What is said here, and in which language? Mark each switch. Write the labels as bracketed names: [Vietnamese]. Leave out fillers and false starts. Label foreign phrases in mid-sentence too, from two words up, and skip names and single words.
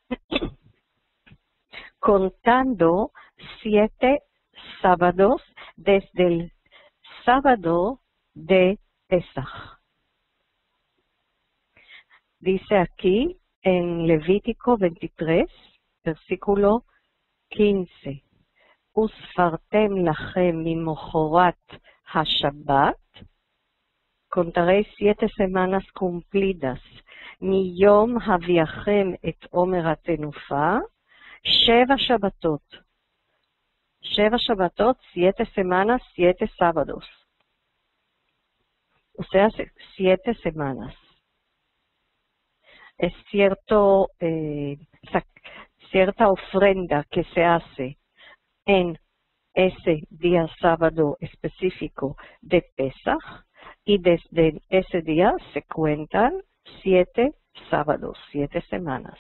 [Spanish] Contando 7 sábados desde el sábado de Pesaj. Dice aquí en Levítico 23, versículo 15. [Hebrew] וספרתם לכם ממחרת השבת. [Spanish] Contaréis 7 semanas cumplidas. [Hebrew] מיום הביאכם את עומר התנופה. שבע שבתות. שבע שבתות, [Spanish] 7 semanas, 7 sábados. O sea, 7 semanas. Es cierta ofrenda que se hace en ese día sábado específico de Pesaj, y desde ese día se cuentan 7 sábados, 7 semanas.